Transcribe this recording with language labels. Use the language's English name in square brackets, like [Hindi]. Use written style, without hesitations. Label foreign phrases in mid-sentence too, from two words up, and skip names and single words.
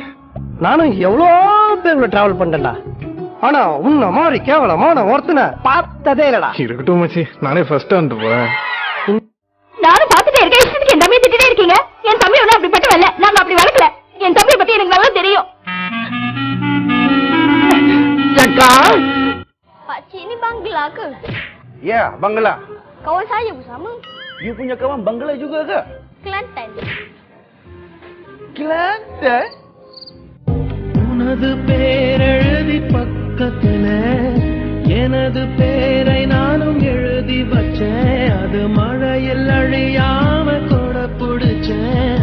[Tamil] நானும் எவ்வளோ பேர் டிராவல் பண்ணிட்டேன்டா. ஆனா உன்ன மாதிரி கேவலமான ஒருத்தனை பார்த்ததே இல்லடா. இருக்கட்டும் மச்சி, நானே ஃபர்ஸ்ட் வந்துட்டு போறேன். நானும் பாத்துட்டே இருக்கேன். இஷ்டத்துக்கு என் தம்பியை திட்டே இருக்கீங்க. என் தம்பி ஒன்னும் அப்படிப்பட்ட வரல, நாங்க அப்படி வளர்க்கல. என் தம்பியை பத்தி எனக்கு நல்லா தெரியும். [Malay] Ini bangla ke? Ya, Bangla. Kawan saya bersama. You punya kawan Bangla juga ke? Kelantan. Kelantan? [Tamil] உனது பேரெழுதி பக்கத்துல எனது பேரை நானும் எழுதி வச்சேன். அது மழையில் அழியாம கொடை பிடிச்சேன்.